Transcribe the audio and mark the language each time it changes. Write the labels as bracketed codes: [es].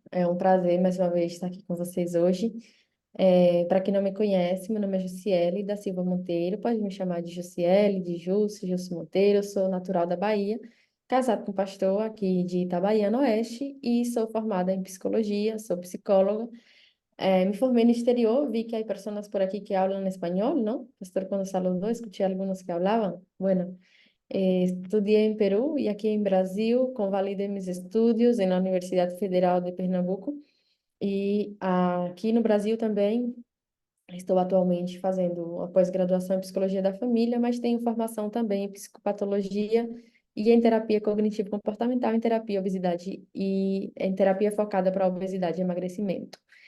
[pt] É um prazer mais uma vez estar aqui com vocês hoje. Para quem não me conhece, meu nome é Jussiele da Silva Monteiro, pode me chamar de Jussiele, de Jussi Monteiro. Eu sou natural da Bahia, casado com um pastor aqui de Itabaiana Oeste e sou formada em psicologia, sou psicóloga. [es] Me formei no exterior, vi que hay personas por aquí que hablan español, ¿no? Pastor, cuando saludó, escuché algunos que hablaban. Bueno. Estudié en Perú y aquí en Brasil, convalidé mis estudios en la Universidad Federal de Pernambuco. [pt] E aqui no Brasil também estou atualmente fazendo a pós-graduação em Psicologia da Família, mas tenho formação também em Psicopatologia e em Terapia Cognitivo-Comportamental, em Terapia Obesidade e em Terapia focada para obesidade e emagrecimento.